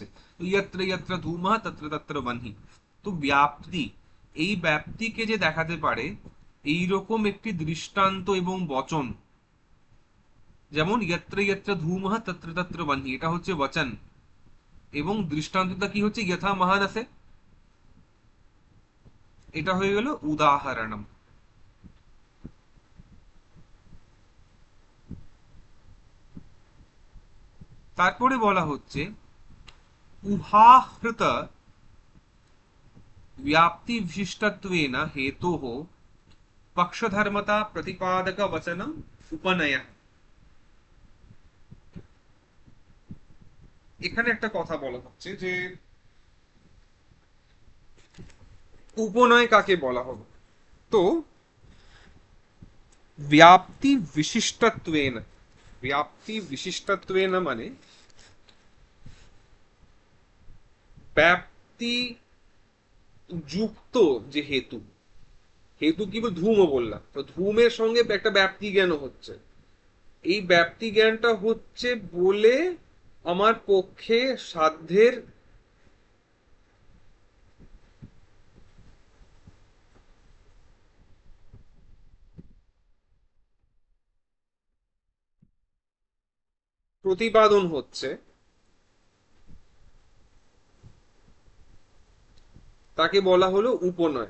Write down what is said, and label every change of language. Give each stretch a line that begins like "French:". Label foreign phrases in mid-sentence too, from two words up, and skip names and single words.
Bangla: তো
Sanskrit: ইয়াত্র ইয়াত্র ধূমঃ তত্র তত্র বহ্নি।
Bangla: তো ব্যাপ্তি, এই ব্যাপ্তিকে যে দেখাতে পারে এইরকম একটি দৃষ্টান্ত এবং বচন, যেমন
Sanskrit: ইয়ত্র ইয়ত্র ধূমঃ তত্র তত্র বহ্নি,
Bangla: এটা হচ্ছে বচন, এবং দৃষ্টান্তটা কি হচ্ছে,
Sanskrit: যথা মহানসে,
Bangla: এটা হয়ে গেল উদাহরণম। তারপরে বলা হচ্ছে
Sanskrit: উহাহৃত व्याप्ति विशिष्टत्वेन हेतोः पक्षधर्मता प्रतिपादक वचनम उपनय।
Bangla: এখানে একটা কথা বলা হচ্ছে যে উপনয় কাকে বলা হবে। তো
Sanskrit: व्याप्ति विशिष्टत्वेन, व्याप्ति विशिष्टत्वेन
Bangla: মানে ব্যাপ্তি যুক্ত যে হেতু, হেতু কি ধূমও বললাম, তো ধূমের সঙ্গে একটা ব্যাপ্তি জ্ঞান হচ্ছে, এই ব্যাপ্তি জ্ঞানটা হচ্ছে বলে আমার পক্ষে সাধ্যের প্রতিপাদন হচ্ছে, তাকে বলা হলো উপনয়।